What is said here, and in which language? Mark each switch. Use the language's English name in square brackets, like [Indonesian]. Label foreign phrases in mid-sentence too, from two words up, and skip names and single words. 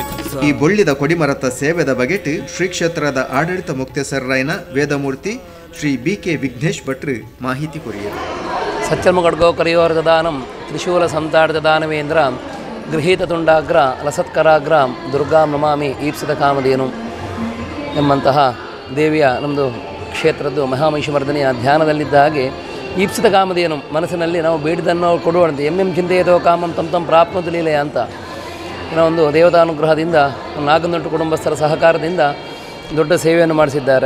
[Tulu] ಈ ಬೊಳ್ಳಿದ ಕೊಡಿಮರತ ಸೇವೆದ ಬಗೆಟ್ ಶ್ರೀ ಕ್ಷೇತ್ರದ ಆಡಳಿತ ಮುಕ್ತೇಸರರಾಯನ ವೇದಮೂರ್ತಿ ಶ್ರೀ BK ವಿಘ್ನೇಶ್ ಭಟ್ರು ಮಾಹಿತಿ ಕೊರಿಯರು. [Sanskrit] ಸಚ್ಚರ್ಮಗಡ್ಗೋ ಕರೆಯೋರ್ಗದಾನಂ ತ್ರಿಶೂಲ ಸಂತಾಡದಾನವೇಂದ್ರ ಗೃಹೀತ ತುಂಡಾಗ್ರ ಲಸತ್ಕರಾಗ್ರ ದುರ್ಗಾಂ ನಮಾಮಿ ಈಪ್ಸಿತ ಕಾಮಧೇನು [Kannada] ಎಂಬಂತಹ ದೇವಿಯ ನಮ್ಮದು ಕ್ಷೇತ್ರದ್ದು ಮಹಾಮಹಿಷಮರ್ದನೆಯ ಧ್ಯಾನದಲ್ಲಿದ್ದ ಹಾಗೆ [Sanskrit] ಈಪ್ಸಿತ ಕಾಮಧೇನು [Kannada] ಮನಸ್ಸಿನಲ್ಲಿ ನಾವು ಬೇಡಿದನ್ನು ಕೊಡುವಂತೆ [Sanskrit] ಎಂ ಚಿಂತೆಯದೋ ಕಾಮಂ ತಂ ಪ್ರಾಪ್ನೋದು ಲೀಲೆಯ [Kannada] ಅಂತ ಏನೋ ಒಂದು ದೇವತಾನುಗ್ರಹದಿಂದ ನಾಗನೊಟ್ಟು ಕುಟುಂಬಸ್ಥರ ಸಹಕಾರದಿಂದ ದೊಡ್ಡ ಸೇವೆಯನ್ನು ಮಾಡಿಸಿದ್ದಾರೆ.